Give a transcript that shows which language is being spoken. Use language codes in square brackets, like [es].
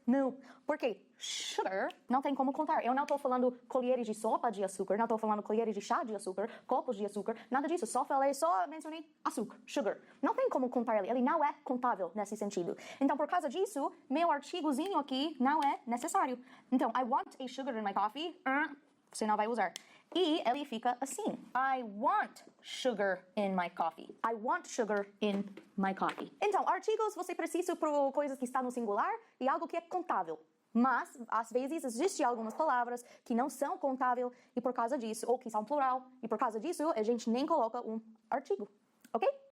[pt] Não, porque sugar não tem como contar. Eu não estou falando colheres de sopa de açúcar, não estou falando colheres de chá de açúcar, copos de açúcar, nada disso. Só mencionei açúcar, sugar. Não tem como contar ele não é contável nesse sentido. Então, por causa disso, meu artigozinho aqui não é necessário. [en] Então, I want a sugar in my coffee, [pt] você não vai usar. E ele fica assim. [en] I want sugar in my coffee. I want sugar in my coffee. [pt] Então, artigos você precisa para coisas que estão no singular e algo que é contável. Mas, às vezes, existem algumas palavras que não são contáveis e por causa disso, ou que são plural, e por causa disso, a gente nem coloca um artigo. Ok?